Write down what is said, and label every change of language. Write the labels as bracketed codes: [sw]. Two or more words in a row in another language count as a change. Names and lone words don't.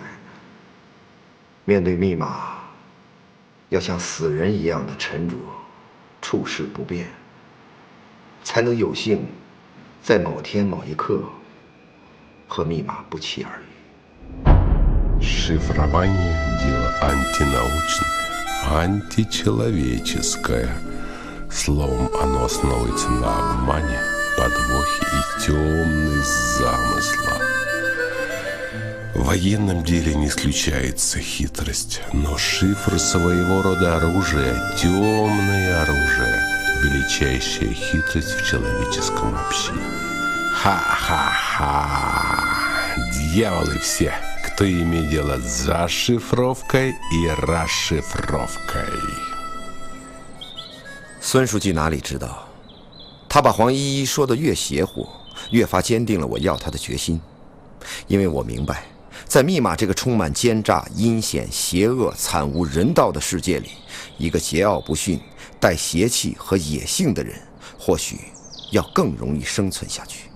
[zh] 面对密码，要像死人一样的沉着，处事不变，才能有幸在某天某一刻和密码不期而遇。 [ru] Шифрование – дело антинаучное, античеловеческое. Словом, оно основывается на обмане, подвохе и темных замыслах. В военном деле не исключается хитрость, но шифр своего рода оружие, темное оружие, величайшая хитрость в человеческом общении. Ха-ха-ха! Дьяволы все, кто имеет дело с зашифровкой и расшифровкой. [zh] 孙书记哪里知道，他把黄依依说得越邪乎，越发坚定了我要他的决心。因为我明白，在密码这个充满奸诈、阴险、邪恶、惨无人道的世界里，一个桀骜不驯、带邪气和野性的人，或许要更容易生存下去。